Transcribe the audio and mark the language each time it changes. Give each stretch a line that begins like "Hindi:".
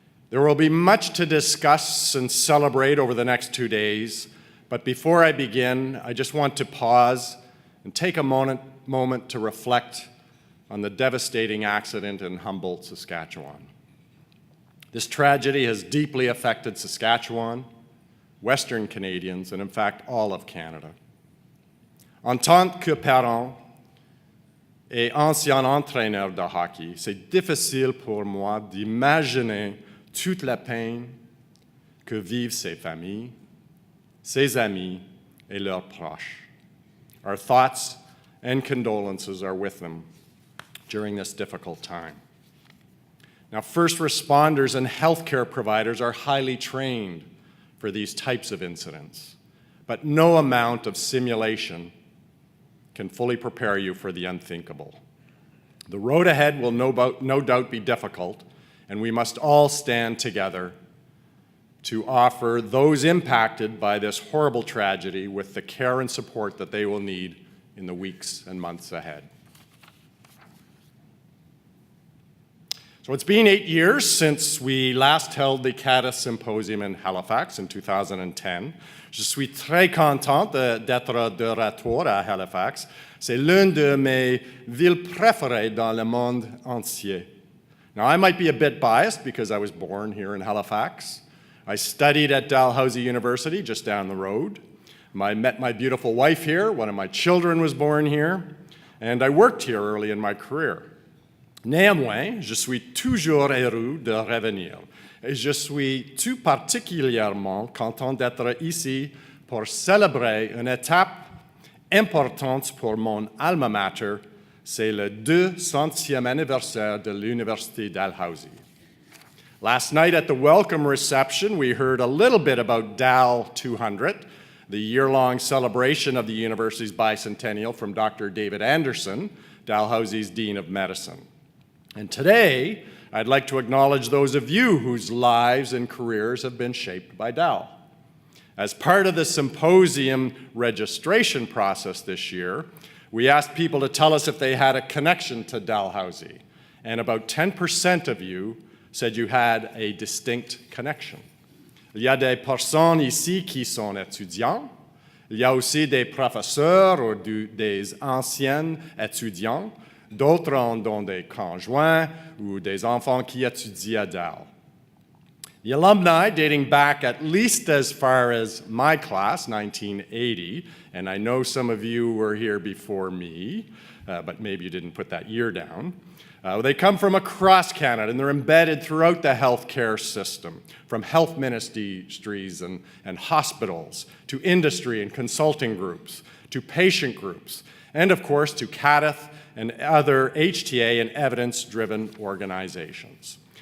English: There will be much to discuss and celebrate over the next 2 days, but before I begin, I just want to pause and take a moment to reflect on the devastating accident in Humboldt, Saskatchewan. This tragedy has deeply affected Saskatchewan, Western Canadians, and in fact all of Canada.
French: En tant que parent et ancien entraîneur de hockey, c'est difficile pour moi d'imaginer toute la peine que vivent ses familles, ses amis, et leurs proches.
English: Our thoughts and condolences are with them during this difficult time. Now, first responders and healthcare providers are highly trained for these types of incidents, but no amount of simulation can fully prepare you for the unthinkable. The road ahead will no doubt be difficult, and we must all stand together to offer those impacted by this horrible tragedy with the care and support that they will need in the weeks and months ahead. So it's been 8 years since we last held the CADTH Symposium in Halifax in 2010.
French: Je suis très content d'être de retour à Halifax. C'est l'une de mes villes préférées dans le monde entier.
English: Now, I might be a bit biased because I was born here in Halifax. I studied at Dalhousie University just down the road. I met my beautiful wife here. One of my children was born here. And I worked here early in my career.
French: Néanmoins, je suis toujours heureux de revenir. Et je suis tout particulièrement content d'être ici pour célébrer une étape importante pour mon alma mater. C'est le 200e anniversaire de l'Université Dalhousie.
English: Last night at the welcome reception, we heard a little bit about DAL 200, the year-long celebration of the university's bicentennial from Dr. David Anderson, Dalhousie's Dean of Medicine. And today, I'd like to acknowledge those of you whose lives and careers have been shaped by DAL. As part of the symposium registration process this year, we asked people to tell us if they had a connection to Dalhousie, and about 10% of you said you had a distinct connection.
French: Il y a des personnes ici qui sont étudiants. Il y a aussi des professeurs ou des anciens étudiants. D'autres ont des conjoints ou des enfants qui étudient à Dal.
English: The alumni, dating back at least as far as my class, 1980, and I know some of you were here before me, but maybe you didn't put that year down. They come from across Canada, and they're embedded throughout the healthcare system, from health ministries and hospitals, to industry and consulting groups, to patient groups, and of course to CADTH and other HTA and evidence-driven organizations.